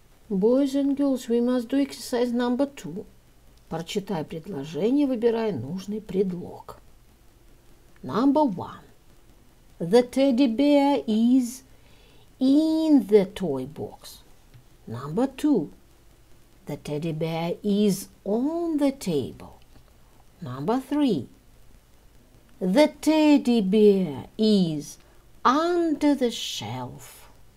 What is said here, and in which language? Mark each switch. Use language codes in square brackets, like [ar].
[en] Boys and girls, we must do exercise number 2. [ru] Прочитай предложение, выбирая нужный предлог. [en] Number 1. The teddy bear is in the toy box. Number 2. The teddy bear is on the table. Number 3. The teddy bear is under the shelf.